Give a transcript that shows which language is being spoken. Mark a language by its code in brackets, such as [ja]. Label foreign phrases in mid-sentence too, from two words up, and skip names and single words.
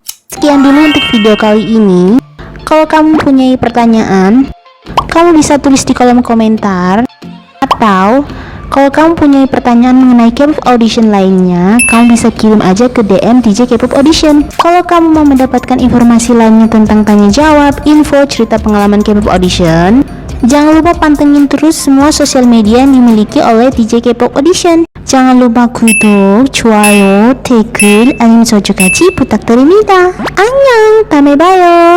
[id] Sekian dulu untuk video kali ini. Kalau kamu punya pertanyaan, kamu bisa tulis di kolom komentar, atau kalau kamu punya pertanyaan mengenai [en] K-pop audition [id] lainnya, kamu bisa kirim aja ke DM DJ K-pop Audition. Kalau kamu mau mendapatkan informasi lainnya tentang tanya jawab, info, cerita pengalaman [en] K-pop audition, [id] jangan lupa pantengin terus semua sosial media yang dimiliki oleh DJ K-pop Audition. jangan lupa [ko] 구독, 좋아요, 댓글, 알림 설정까지 부탁드립니다. 안녕, 다음에 봐요.